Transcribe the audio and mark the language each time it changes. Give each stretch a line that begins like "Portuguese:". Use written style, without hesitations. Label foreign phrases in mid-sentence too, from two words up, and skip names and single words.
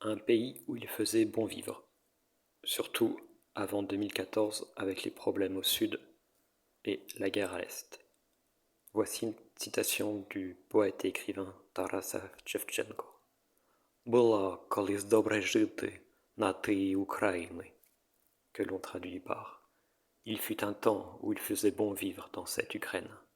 French: pays où il faisait bon vivre, surtout avant 2014 avec les problèmes au sud et la guerre à l'est. Voici une citation du poète et écrivain Тараса Шевченко.
Ukrainian: «Було колись добре жити на тій Україні»,
French: que l'on traduit par «Il fut un temps où il faisait bon vivre dans cette Ukraine».